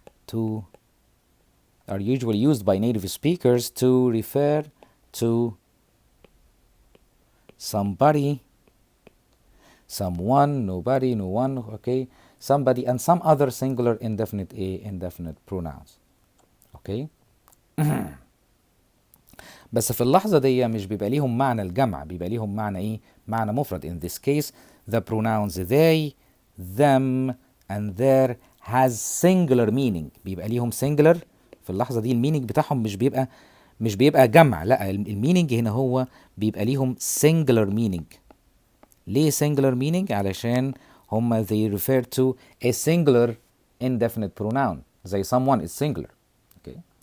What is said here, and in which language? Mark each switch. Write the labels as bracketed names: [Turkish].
[English] to, are usually used by native speakers to refer to somebody, someone, nobody, no one, okay, somebody and some other singular indefinite pronouns. okay. [Arabic] بس في اللحظة دي مش بيبقى ليهم معنى الجمع، بيبقى ليهم معنى ايه؟ معنى مفرد. [English] in this case the pronouns they, them and their has singular meaning. [Arabic] بيبقى ليهم singular في اللحظة دي. المينينج بتاعهم مش بيبقى جمع، لا، المينينج هنا هو بيبقى ليهم singular meaning. [English] ليه singular meaning؟ [Arabic] علشان هما [English] they refer to a singular indefinite pronoun زي someone is singular. okay.